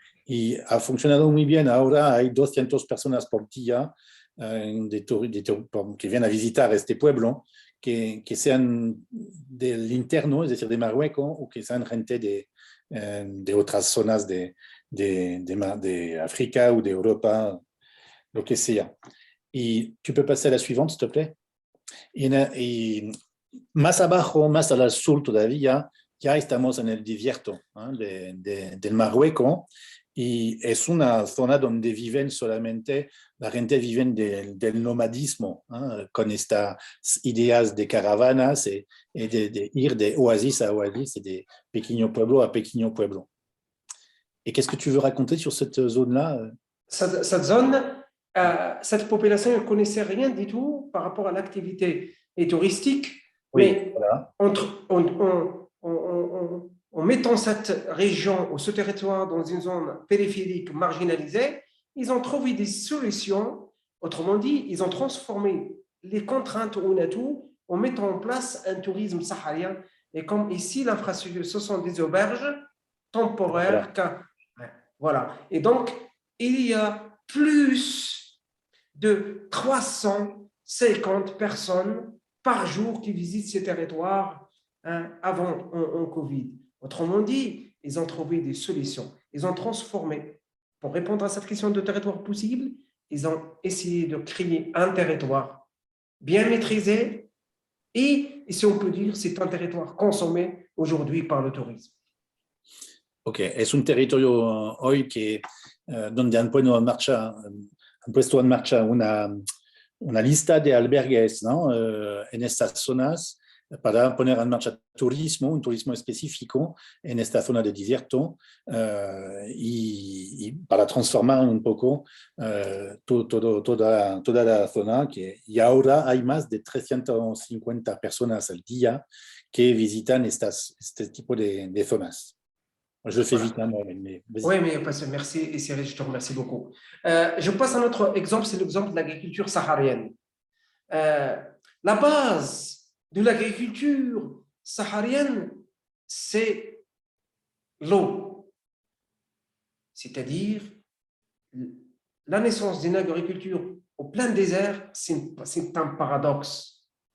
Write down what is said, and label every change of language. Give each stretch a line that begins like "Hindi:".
Spanish: Y ha funcionado muy bien. Ahora hay 200 personas por día que vienen a visitar este pueblo, que sean del interno, es decir, de Marruecos, o que sean gente de otras zonas de África o de Europa, lo que sea.
French: Y tu peux passer a la suivante, s'il te plaît.
Spanish: Y más abajo, más al sur todavía, ya estamos en el desierto del Marruecos, y es una zona donde viven solamente, la gente vive del nomadismo, con estas ideas de caravanas y de ir de oasis a oasis, et de pequeño pueblo a pequeño pueblo.
French: Et qu'est-ce que tu veux raconter sur cette zone-là? Cette zone, cette population ne connaissait rien du tout par rapport à l'activité touristique, oui, mais voilà. En mettant cette région ou ce territoire dans une zone périphérique marginalisée, ils ont trouvé des solutions. Autrement dit, ils ont transformé les contraintes ou l'atout en mettant en place un tourisme saharien. Et comme ici, l'infrastructure, ce sont des auberges temporaires. Voilà. Et donc, il y a plus de 350 personnes par jour qui visitent ces territoires avant en Covid. Autrement dit, ils ont trouvé des solutions. Ils ont transformé. Pour répondre à cette question de territoire possible, ils ont essayé de créer un territoire bien maîtrisé et si on peut dire, c'est un territoire consommé aujourd'hui par le tourisme.
Spanish: Ok, es un territorio hoy que, donde han puesto en marcha una lista de albergues, ¿no? En estas zonas para poner en marcha un turismo específico en esta zona de desierto y para transformar un poco toda la zona. Y ahora hay más de 350 personas al día que visitan este tipo de zonas.
French: Je fais vite, mais oui, mais merci Cyril, je te remercie beaucoup. Je passe à un autre exemple, c'est l'exemple de l'agriculture saharienne. La base de l'agriculture saharienne, c'est l'eau. C'est-à-dire, la naissance d'une agriculture au plein désert, c'est un paradoxe.